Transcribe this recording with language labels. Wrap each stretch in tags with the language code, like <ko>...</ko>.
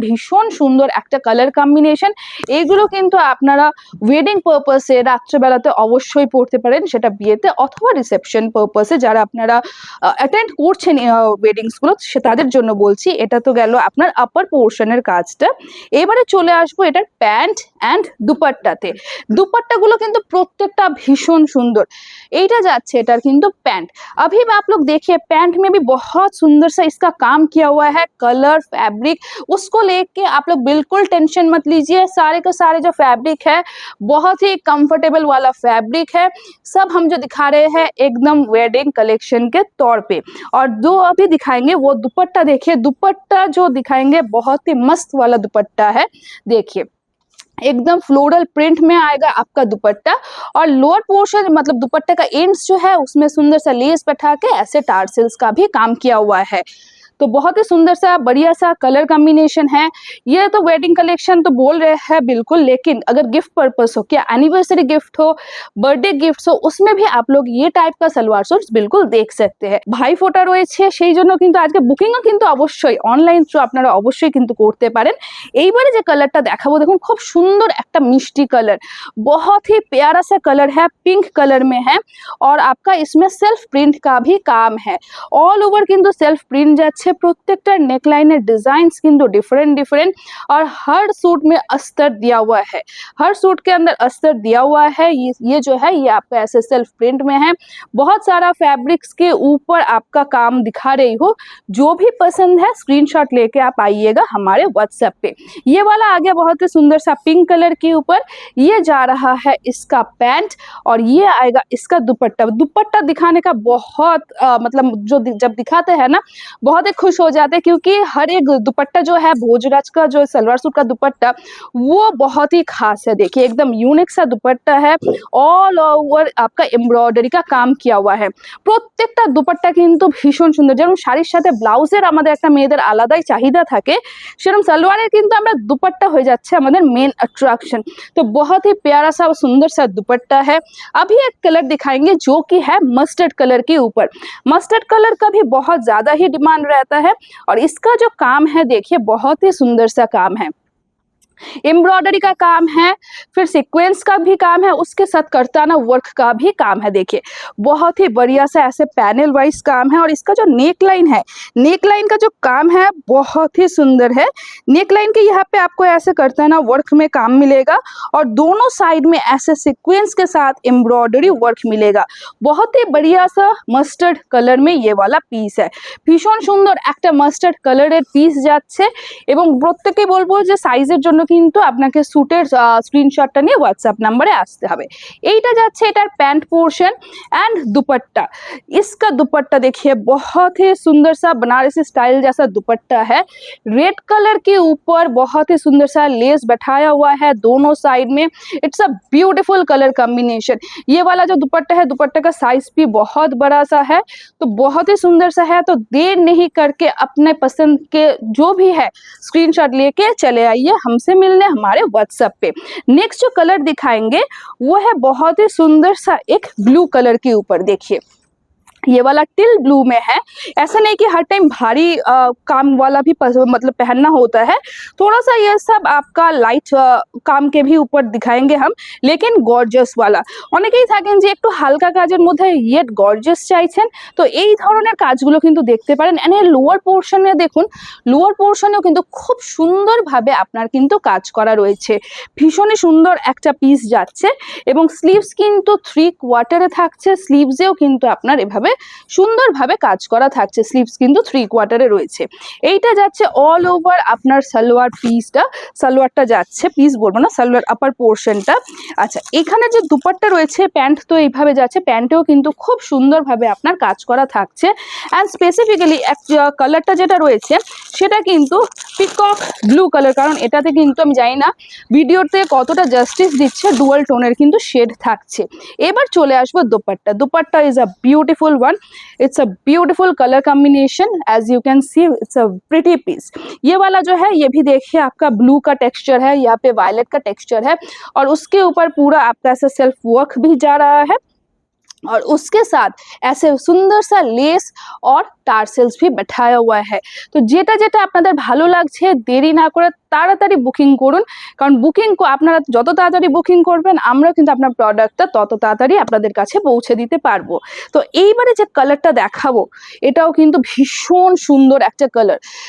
<bn>ভীষণ সুন্দর একটা কালার কম্বিনেশন। এইগুলো কিন্তু আপনারা ওয়েডিং পারপাসে রাত্রেবেলাতে অবশ্যই পড়তে পারেন, সেটা বিয়েতে অথবা রিসেপশন পারপাসে যারা আপনারা অ্যাটেন্ড করছেন ওয়েডিংস গুলো তাদের জন্য বলছি। এটা তো গেল আপনার আপার পোর্শনের কাজটা। এবারে চলে আসবো এটার প্যান্ট অ্যান্ড দুপাট্টাতে। দুপাট্টাগুলো কিন্তু প্রত্যেকটা ভীষণ সুন্দর। এইটা যাচ্ছে এটার কিন্তু पैंट।</bn> <hi>अभी आप लोग देखिए पैंट में भी बहुत सुंदर सा इसका काम किया हुआ है, कलर फैब्रिक उसको लेके आप लोग बिल्कुल टेंशन मत लीजिए। सारे के सारे जो फैब्रिक है बहुत ही कंफर्टेबल वाला फैब्रिक है। सब हम जो दिखा रहे हैं एकदम वेडिंग कलेक्शन के तौर पे। और जो अभी दिखाएंगे वो दुपट्टा देखिए, दुपट्टा जो दिखाएंगे बहुत ही मस्त वाला दुपट्टा है। देखिए एकदम फ्लोरल प्रिंट में आएगा आपका दुपट्टा और लोअर पोर्शन मतलब दुपट्टे का एंड्स जो है उसमें सुंदर सा लेस बैठा के ऐसे टार्सल्स का भी काम किया हुआ है। तो बहुत ही सुंदर सा बढ़िया सा कलर कॉम्बिनेशन है। ये तो वेडिंग कलेक्शन तो बोल रहे हैं बिल्कुल, लेकिन अगर गिफ्ट पर्पस हो, क्या एनिवर्सरी गिफ्ट हो, बर्थडे गिफ्ट हो, उसमें भी आप लोग ये टाइप का सलवार सूट बिल्कुल देख सकते हैं।</hi> <bn>भाई फोटा রয়েছে সেই জন্য কিন্তু আজকে বুকিংও কিন্তু অবশ্যই অনলাইন থ্রু আপনারা অবশ্যই কিন্তু করতে পারেন। এইবারে যে কালারটা দেখাবো দেখুন খুব সুন্দর একটা মিষ্টি কালার,</bn> <hi>बहुत ही प्यारा सा कलर है, पिंक कलर में है और आपका इसमें सेल्फ प्रिंट का भी काम है। ऑल ओवर কিন্তু सेल्फ प्रिंट যাচ্ছে,</hi> <bn>প্রত্যেকটা নেকলাইনের</bn> <hi>डिजाइन्स কিন্তু डिफरेंट डिफरेंट और हर सूट में अस्तर दिया हुआ है। हर सूट के अंदर अस्तर दिया हुआ है। ये जो है ये आपका ऐसे सेल्फ प्रिंट में है। बहुत सारा फैब्रिक्स के ऊपर आपका काम दिखा रही हो। जो भी पसंद है स्क्रीनशॉट लेके आप आइएगा हमारे व्हाट्सएप पे। ये वाला आ गया बहुत ही सुंदर सा पिंक कलर के ऊपर। ये जा रहा है इसका पैंट और ये आएगा इसका दुपट्टा। दुपट्टा दिखाने का बहुत मतलब जो जब दिखाते हैं ना बहुत ही खुश हो जाते हैं क्योंकि हर एक दुपट्टा जो है भोजराज का जो सलवार सूट का दुपट्टा वो बहुत ही खास है। देखिए एकदम यूनिक सा दुपट्टा है, ऑल ओवर आपका एमब्रॉयडरी का काम किया हुआ है।</hi> <bn>প্রত্যেকটা দুপাট্টা কিন্তু ভীষণ সুন্দর। যেমন শাড়ির সাথে ব্লাউজের আমাদের একটা মেয়েদের আলাদাই চাহিদা থাকে, সেরকম সালোয়ারের কিন্তু আমরা দুপাট্টা হয়ে যাচ্ছে আমাদের মেন अट्रैक्शन।</bn> <hi>तो बहुत ही प्यारा सा सुंदर सा दुपट्टा है। अभी एक कलर दिखाएंगे जो कि है मस्टर्ड कलर के ऊपर। मस्टर्ड कलर का भी बहुत ज्यादा ही डिमांड रहता है और इसका जो काम है देखिए बहुत ही सुंदर सा काम है। एम्ब्रॉयडरी का काम है, फिर सीक्वेंस का भी काम है, उसके साथ करताना वर्क का भी काम है। देखिए बहुत ही बढ़िया सा ऐसे पैनल वाइज काम है और इसका जो नेक लाइन है, नेक लाइन का जो काम है बहुत ही सुंदर है। नेक लाइन के यहाँ पे आपको ऐसे करताना वर्क में काम मिलेगा और दोनों साइड में ऐसे सीक्वेंस के साथ एम्ब्रॉयडरी वर्क मिलेगा। बहुत ही बढ़िया सा मस्टर्ड कलर में ये वाला পিস है।</hi> <bn>ভীষণ সুন্দর একটা মাস্টার্ড কালারের পিস যাচ্ছে এবং প্রত্যেককে বলবো যে সাইজের জন্য কিন্তু আপনাকে স্যুটের স্ক্রিনশটটা নিয়ে হোয়াটসঅ্যাপ নাম্বারে আসতে হবে। এইটা যাচ্ছে এটার প্যান্ট পোर्शन एंड दुपट्टा।</bn> <hi>इसका दुपट्टा देखिए बहुत ही सुंदर सा बनारसी स्टाइल जैसा दुपट्टा है। रेड कलर के ऊपर बहुत ही सुंदर सा लेस बैठाया हुआ है दोनों साइड में।</hi> <en>It's a beautiful colour combination.</en> <hi>ये वाला जो दुपट्टा है, दुपट्टे का साइज भी बहुत बड़ा सा है, तो बहुत ही सुंदर सा है। तो देर नहीं करके अपने पसंद के जो भी है स्क्रीनशॉट लेके चले आइए हमसे मिलने हमारे व्हाट्सएप पे। नेक्स्ट जो कलर दिखाएंगे वो है बहुत ही सुंदर सा एक ब्लू कलर के ऊपर। देखिए ये वाला टिल ब्लू में है। ऐसा नहीं कि हर टाइम भारी काम वाला भी मतलब पहनना होता है, थोड़ा सा ये सब आपका लाइट काम के भी ऊपर दिखाएंगे हम, लेकिन গর্জিয়াস वाला।</hi> <bn>অনেকেই থাকেন যে একটু হালকা কাজের মধ্যে ইয়েট গর্জিয়াস চাইছেন, তো এই ধরনের কাজগুলো কিন্তু দেখতে পারেন। এন্ড এর লোয়ার পোর্শনে দেখুন, লোয়ার পোর্শনেও কিন্তু খুব সুন্দরভাবে আপনার কিন্তু কাজ করা রয়েছে। ভীষণই সুন্দর একটা পিস যাচ্ছে এবং স্লিভস কিন্তু 3 কোয়ার্টারে থাকছে। স্লিভসেও কিন্তু আপনার এভাবে সুন্দরভাবে কাজ করা থাকছে। স্লিভস কিন্তু 3 কোয়ার্টারে রয়েছে। এইটা যাচ্ছে অল ওভার আপনার সালোয়ার পিসটা, সালোয়ারটা যাচ্ছে, পিস বলবো না, সালোয়ার আপার পোর্শনটা। আচ্ছা, এখানে যে দুপাট্টা রয়েছে, প্যান্ট তো এইভাবে যাচ্ছে, প্যান্টেও কিন্তু খুব সুন্দরভাবে আপনার কাজ করা থাকছে। অ্যান্ড স্পেসিফিক্যালি কালারটা যেটা রয়েছে সেটা কিন্তু পিকক ব্লু কালার, কারণ এটাতে কিন্তু আমি জানি না ভিডিওতে কতটা জাস্টিস দিচ্ছে, ডুয়াল টোনের কিন্তু শেড থাকছে। এবার চলে আসবো dupatta.</bn> <en>Dupatta is a beautiful one, it's a beautiful color combination, as you can see it's a pretty piece।</en> <hi>ये वाला जो है ये भी देखिए आपका ब्लू का टेक्सचर है, यहाँ पे वायलेट का टेक्सचर है और उसके ऊपर पूरा आपका ऐसा सेल्फ वर्क भी जा रहा है और उसके साथ ऐसे सुंदर सा लेस और টার্সেলস भी बैठाया हुआ है।</hi> <bn>তো যেটা যেটা আপনাদের ভালো লাগছে দেরি না করে তাড়াতাড়ি বুকিং করুন, কারণ বুকিং আপনারা যত তাড়াতাড়ি বুকিং করবেন আমরাও কিন্তু আপনার প্রোডাক্টটা তত তাড়াতাড়ি আপনাদের কাছে পৌঁছে দিতে পারবো। তো এইবারে যে কালারটা দেখাবো এটাও কিন্তু ভীষণ সুন্দর একটা कलर।</bn>